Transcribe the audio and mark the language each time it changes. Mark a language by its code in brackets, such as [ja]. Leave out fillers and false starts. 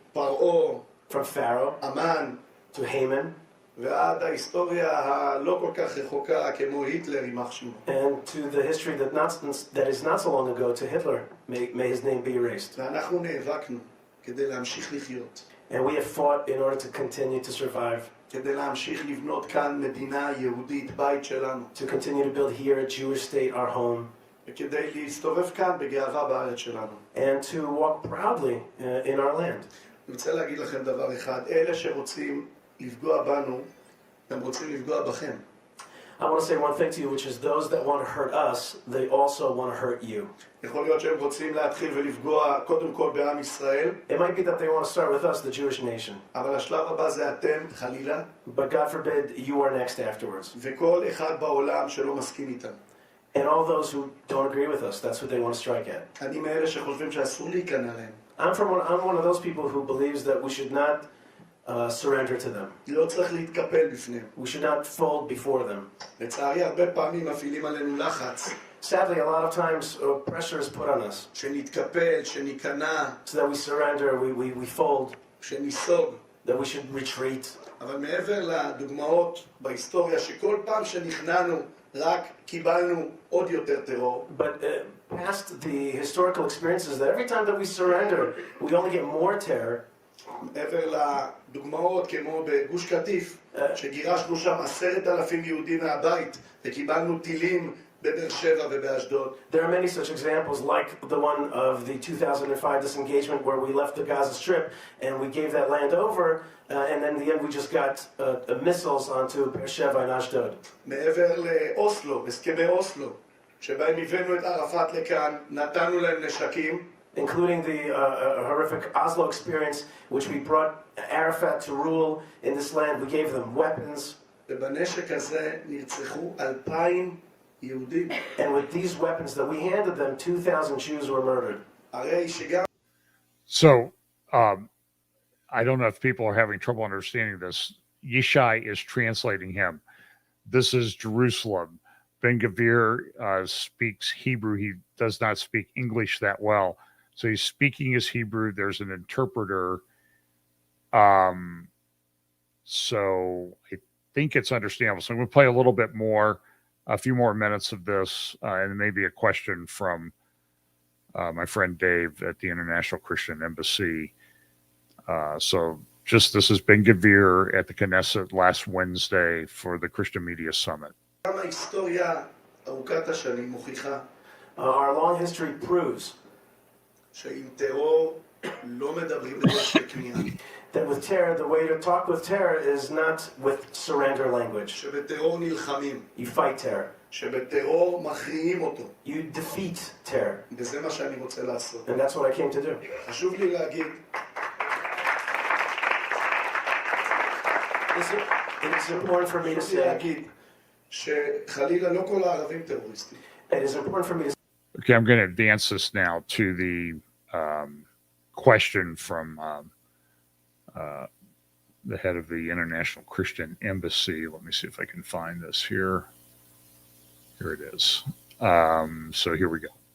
[he] פרעה, [en] From Pharaoh [he] המן, [en] to Haman, [he] ועד ההיסטוריה הלא כל כך רחוקה כמו היטלר יימח שמו. [en] and to the history that is not so long ago to Hitler. May his name be erased. [he] ואנחנו נאבקנו כדי להמשיך לחיות. [en] And we have fought in order to continue to survive, [he] כדי להמשיך לבנות כאן מדינה יהודית, בית שלנו. [en] to continue to build here a Jewish state, our home, [he] וכדי להסתובב כאן בגאווה בארץ שלנו. [en] and to walk proudly in our land. [he] אני רוצה להגיד לכם דבר אחד, אלה שרוצים לפגוע בנו, הם רוצים לפגוע בכם. [en] I want to say one thing to you, which is those that want to hurt us, they also want to hurt you. [he] יכול להיות שהם רוצים להתחיל ולפגוע קודם כל בעם ישראל, [en] It might be that they want to start with us, the Jewish nation. [he] אבל השלב הבא זה אתם, חלילה, [en] But God forbid you are next afterwards. [he] וכל אחד בעולם שלא מסכים איתם. [en] And all those who don't agree with us, that's what they want to strike at. [he] אני מאלה שחושבים שאסור להיכנע להם. [en] I'm one of those people who believes that we should not surrender to them. [he] לא צריך להתקפל בפניהם. [en] We should not fold before them. [he] לצערי הרבה פעמים מפעילים עלינו לחץ. [en] Sadly, a lot of times pressure is put on us [he] שנתקפל, שניכנע, [en] so that we surrender, we fold, [he] שניסוג. [en] that we should retreat. [he] אבל מעבר לדוגמאות בהיסטוריה שכל פעם שנכנענו רק קיבלנו עוד יותר טרור. [en] But past the historical experiences, that every time that we surrender, we only get more terror. [he] מעבר לדוגמאות כמו בגוש קטיף, שגירשנו שם 10,000 יהודים מהבית וקיבלנו טילים בבאר שבע ובאשדוד. [en] There are many such examples, like the one of the 2005 disengagement where we left the Gaza Strip and we gave that land over, and then in the end we just got missiles onto Beer Sheva and Ashdod. [he] מעבר לאוסלו, הסכמי אוסלו, שבהם הבאנו את ערפאת לכאן, נתנו להם נשקים. [en] Including the horrific Oslo experience, which we brought Arafat to rule in this land. We gave them weapons. [he] ובנשק הזה נרצחו 2,000 יהודים. [en] And with these weapons that we handed them, 2,000 Jews were murdered. [he] הרי שגם... [en] So, I don't know if people are having trouble understanding this. Yishai is translating him. This is Jerusalem. Ben Gvir speaks Hebrew. He does not speak English that well. So he's speaking his Hebrew. There's an interpreter. So I think it's understandable. So I'm going to play a little bit more, a few more minutes of this, and maybe a question from my friend Dave at the International Christian Embassy. So just this has been Gvir at the Knesset last Wednesday for the Christian Media Summit. [he] גם ההיסטוריה ארוכת השנים מוכיחה [en] Our long history proves [he] שעם טרור לא מדברים בדרך כניעה. [en] that with terror, the way to talk with terror is not with surrender language. [he] שבטרור נלחמים. [en] You fight terror. [he] שבטרור מכריעים אותו. [en] You defeat terror. [he] וזה מה שאני רוצה לעשות. [en] And that's what I came to do. [he] חשוב לי להגיד [en] It's important for me to say. [he] שחלילה לא כל הערבים טרוריסטים. [en] It is important for me to say. Okay, I'm going to advance this now to the question from the head of the International Christian Embassy. Let me see if I can find this here. Here it is. So here we go.